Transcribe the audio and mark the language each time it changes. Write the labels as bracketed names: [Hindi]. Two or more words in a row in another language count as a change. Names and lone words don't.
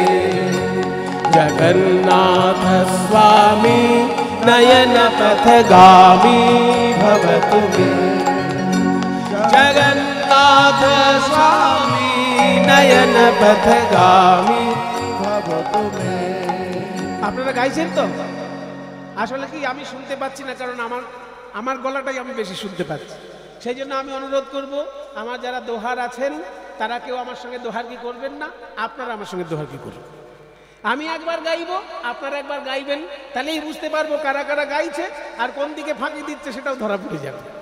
[Sanskrit] जगन्नाथ स्वामी नयन पथगामी भवतु मे। जगन्नाथ स्वामी नयन पथगामी भवतु मे। [Bangla] আপনারা গাইছেন তো? আসলে কি আমি শুনতে পাচ্ছি না, কারণ আমার গলাটাই আমি বেশি শুনতে পাচ্ছি। সেই জন্য আমি অনুরোধ করব, আমার যারা দোহার আছেন তারা কেউ আমার সঙ্গে দোহার কি করবেন না, আপনারা আমার সঙ্গে দোহার কি করবেন। আমি একবার গাইব, আপনারা একবার গাইবেন, তাহলেই বুঝতে পারবো কারা কারা গাইছে আর কোন দিকে ফাঁকি দিচ্ছে সেটাও ধরা পড়ে যাবে।